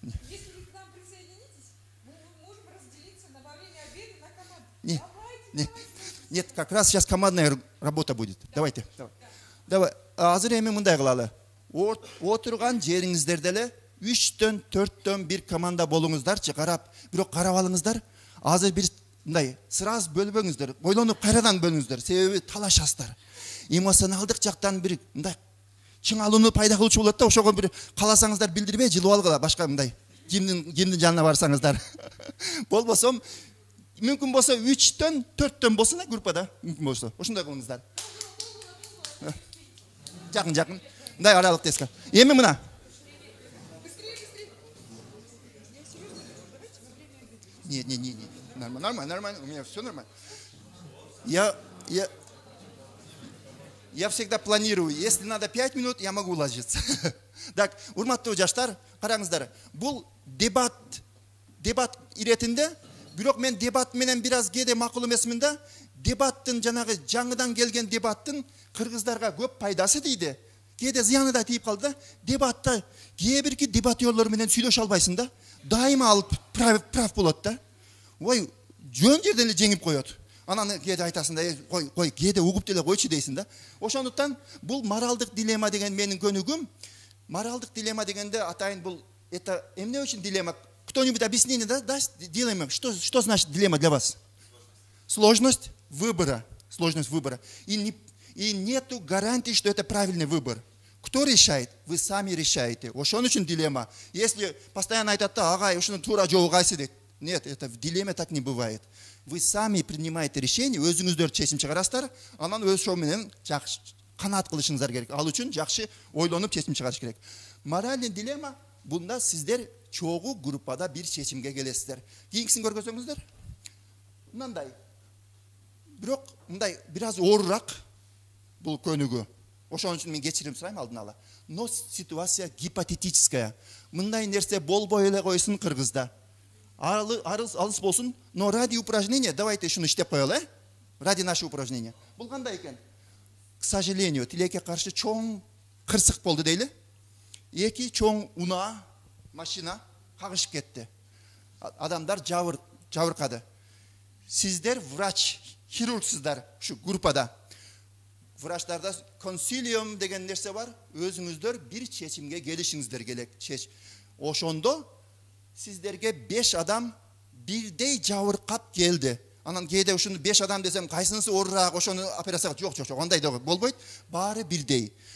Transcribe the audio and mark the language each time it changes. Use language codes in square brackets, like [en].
[ru] Если вы к нам присоединитесь, мы можем разделиться на во время обеда на команду. Не. Давайте. Нет, как раз сейчас командная работа будет. Давайте. Давай. [ky] Азыр эми мындай кылалы. Отурган жериңиздерде эле 3төн 4төн бир команда болуңуздарчы, карап, бирок карап алыңыздар. Азыр бир мындай сразу бөлбөңүздөр. Ойлонуп кайрадан бөлүңүздөр. Себеби талашасыздар. Эмоционалдык жактан бир мындай чыңалууну пайда кылуучу болот да, ошого бир каласаңыздар билдирбей жылып алгыла, башка мындай кимдин жанына барсаңыздар. Болбосо мүмкүн болсо 3төн 4төн болсун группада, мүмкүн болсо. Ошондой кылыңыздар. Жакын. Мындай аралык теска. Эми мына. [ru] Не. Нормально. У меня все нормально. Я всегда планирую. Если надо 5 минут, я могу уложиться. [ky] Так, урматтуу жаштар, караңыздар. Бул дебат иретинде, бирок мен дебат менен бир аз кээде макул эмесмин да. Дебаттын жанагы жаңыдан келген дебаттын кыргыздарга көп пайдасы дейди. Кээде зыяны да тийип калды да. Дебатта кээ бирки дебатерлор менен сүйлөшө албайсың да. Дайыма алып прав болот да. Ой, жөн жерден эле жеңип коет. Анан кээде айтасың да, кой, кээде угуп деле койчу дейсиң да. Ошондуктан бул моралдык дилемма деген менин көнүгүм. Моралдык дилемма дегенде атайын бул это эмне үчүн дилемма? [ru] Кто-нибудь объяснение даст? Дилемма. Что значит дилемма для вас? Сложность выбора. И нету гарантии, что это правильный выбор. Кто решает? Вы сами решаете. [ky] Ошон үчүн дилемма. [ru] Если постоянно [ky] айтат да, агай, ушуну туура жолу кайсы дейт. [ru] Нет, это в дилемме так не бывает. Вы сами принимаете решение, [ky] өзүңүздөр чечим чыгарасыздар, анан өз ошо менен жакшы канаат кылышыңыздар керек. Ал үчүн жакшы ойлонуп чечим чыгарыш керек. Моральный дилемма бунда сиздер чогуу группада бир чечимге келесиздер. Кийинкисин көргөзөңүздөр. Мындай. Бирок мындай бир аз оорураак бул көнүгүү. Ошон үчүн мен кечирим сурайм алдын ала. [ru] Но ситуация гипотетическая. [ky] Мындай нерсе болбой эле койсун кыргызда. Алыс болсун, [ru] но ради упражнения давайте [ky] шуну иштеп коелу, [ru] ради наше упражнение. [ky] Бул кандай экен? [ru] К сожалению, [ky] тилекке каршы чоң кырсык болду дейли. Эки чоң унаа машина кагышып кетти. Адамдар жабыркады. Сиздер врач, хирургсыздар ушу группада. Врачтарда консилиум деген нерсе бар. Өзүңүздөр бир чечимге келишиңиздер керек. Ошондо сиздерге 5 адам бирдей жабыркап келди. Анан кээде ушуну 5 адам десем, кайсынысы оорураак, ошону операцияга жок, андай да болбойт. Баары бирдей.